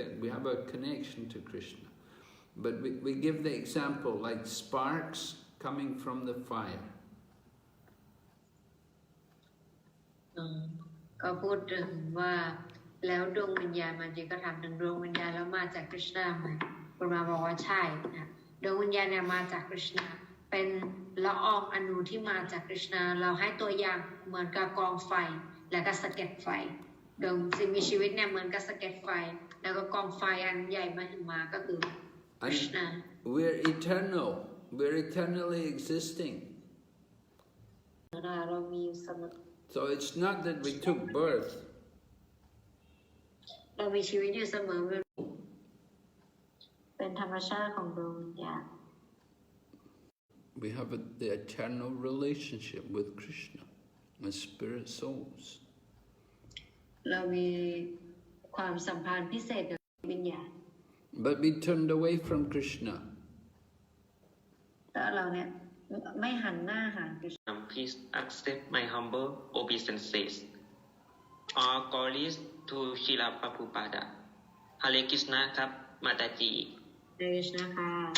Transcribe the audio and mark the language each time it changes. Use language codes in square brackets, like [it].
[en] We have a connection to Krishna. But we give the example like sparks coming from the fire. [th] ก็พูดถึงว่าแล้วดวงวิญญาณมันจะก็ถามถึงดวงวิญญาณแล้วมาจากคริชนาไหมคุณมาบอกว่าใช่นะดวงวิญญาณเนี่ยมาจากคริชนาเป็นละอองอนุที่มาจากคริชนาเราให้ตัวอย่างเหมือนกับกองไฟแล้วก็สะเก็ดไฟดวงสิ่งมีชีวิตเนี่ยเหมือนกับสะเก็ดไฟแล้วก็กองไฟอันใหญ่มาถึงมาก็คือคริชนา [en] We're eternal. We're eternally existing. [th] เรามีสม [en] So it's not that we took birth. [th] เรามีชีวิตอยู่เสมอเป็นธรรมชาติของดวงวิญญาณ [en] We have the eternal relationship with Krishna, as spirit souls. [th] เรามีความสัมพันธ์พิเศษกับวิญญาณ [en] But we turned away from Krishna. [th] แต่เราเนี่ยไม่หันหน้าหาคริชนา [en] Please accept my humble obeisances. All glories to Srila Prabhupada. [th] Hare Krishna ครับ มาตาจี เดชนะคะ